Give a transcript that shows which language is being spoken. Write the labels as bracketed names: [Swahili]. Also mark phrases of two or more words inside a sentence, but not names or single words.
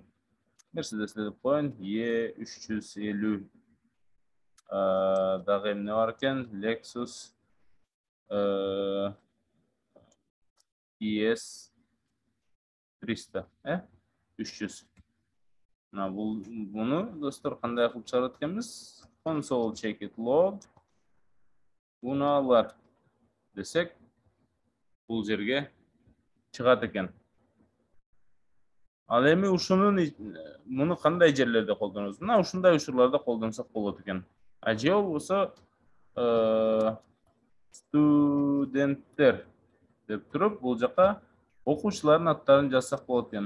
[Kyrgyz] Mercedes деп коеюн, E350, дагы эмне бар экен? Lexus, ES 300, 300. Мына буну достор кандай кылып чыгарат экенбиз? [English] Console check it log [Kyrgyz] унаалар десек, бул жерге чыгат экен. Ал эми муну кандай жерлерде колдонобуз? Мына ушундай учурларда колдонсок болот экен. Же болбосо студенттер деп туруп, бул жака окуучулардын аттарын жазсак болот экен.